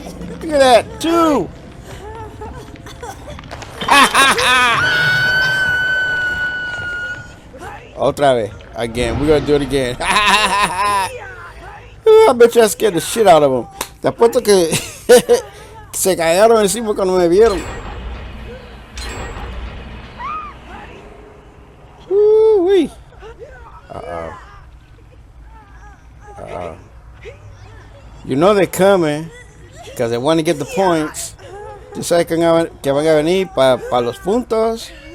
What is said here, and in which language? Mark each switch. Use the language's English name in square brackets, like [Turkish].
[English] Look at that, two. [Spanish] Otra vez. [English] Again. We're gonna do it again. I bet you I scared the shit out of them. [Spanish] Te apuesto que se cagaron encima cuando me vieron. Woo-wee. Uh-oh. [English] You know they're coming because they want to get the points. [Spanish] Tú sabes que van a venir para los puntos.